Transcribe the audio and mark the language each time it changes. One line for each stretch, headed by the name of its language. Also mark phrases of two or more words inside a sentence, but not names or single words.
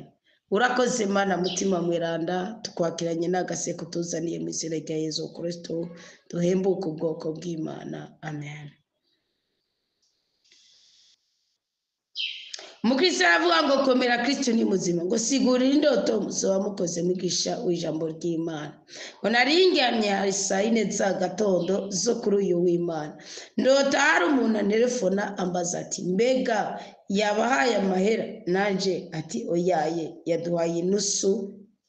Rundi: Urakoze Mana mutima mweranda, tukwakiranye n'agaseko tuzaniye mu izina rya Yesu Kristo, duhembuke ubwoko bw'Imana. Amen. Mukristo aravuga ngo komera Kristo ni muzima, ngo sigurira indoto muzoba mukoze mwigisha w'ijambo ry'Imana. Ngo naringyamye hari saa 4 za gatondo zo kuri uyu w'Imana, ndota hari umuntu antelefona ambaza ati mbega yabahaye amahera, nanje ati oyaye yaduhaye inusu.